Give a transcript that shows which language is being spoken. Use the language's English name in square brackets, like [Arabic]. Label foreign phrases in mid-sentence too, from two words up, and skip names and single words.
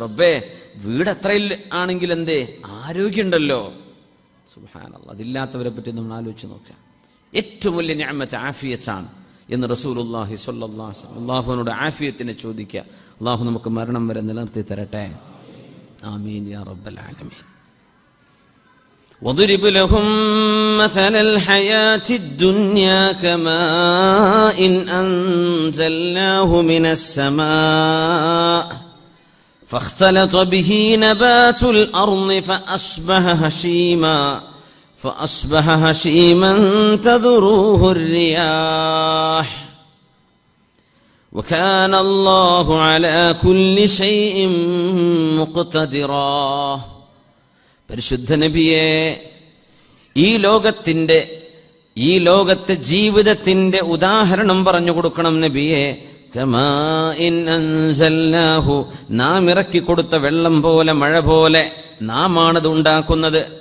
[Malayalam] റബ്ബേ, വീട് എത്രയിൽ ആണെങ്കിൽ എന്തേ, ആരോഗ്യമുണ്ടല്ലോ. സുബ്ഹാനല്ലാഹ്, അതില്ലാത്തവരെ പറ്റി നമ്മൾ ആലോചിച്ച് നോക്കാം. ഏറ്റവും വലിയ നിഅമത്ത് ആഫിയത്താണ് എന്ന് റസൂലുള്ളാഹി [Arabic] صلى الله عليه وسلم [Malayalam] അല്ലാഹുവിനോട് ആഫിയത്തിനെ ചോദിക്കുക. അല്ലാഹു നമുക്ക് മരണം വരെ നിലനിർത്തി തരട്ടെ. [Arabic] آمين يا رب العالمين. وَضْرِبْ لَهُم مَّثَلَ الْحَيَاةِ الدُّنْيَا كَمَاءٍ أَنزَلْنَاهُ مِنَ السَّمَاءِ فَاخْتَلَطَ بِهِ نَبَاتُ الْأَرْضِ فَأَصْبَحَ هَشِيمًا تَذْرُوهُ الرِّيَاحُ وَكَانَ اللَّهُ عَلَى كُلِّ شَيْءٍ مُقْتَدِرًا. [Malayalam] പരിശുദ്ധ നബിയെ, ഈ ലോകത്തെ ജീവിതത്തിന്റെ ഉദാഹരണം പറഞ്ഞു കൊടുക്കണം നബിയെ. [Arabic] كماء أنزلناه, [Malayalam] നാം ഇറക്കി കൊടുത്ത വെള്ളം പോലെ, മഴ പോലെ നാമാണത് ഉണ്ടാക്കുന്നത്.